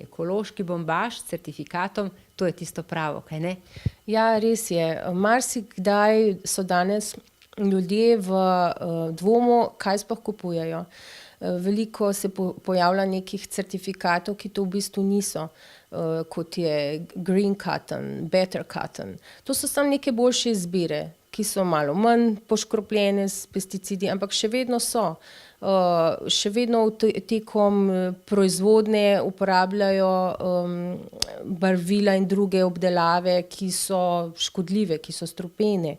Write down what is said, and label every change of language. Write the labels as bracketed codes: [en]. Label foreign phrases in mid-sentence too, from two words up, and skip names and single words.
[sl] Ekološki bombaž s certifikatom, to je tisto pravo, kaj ne? Ja, res je. Marsikdaj so danes ljudje v dvomu, kaj sploh kupujejo. Veliko se pojavlja nekih certifikatov, ki to v bistvu niso, kot je [en] green cotton, better cotton. [sl] To so samo neke boljše izbire, ki so malo manj poškropljene s pesticidi, ampak še vedno so. Še vedno tekom proizvodnje uporabljajo barvila in druge obdelave, ki so škodljive, ki so strupene.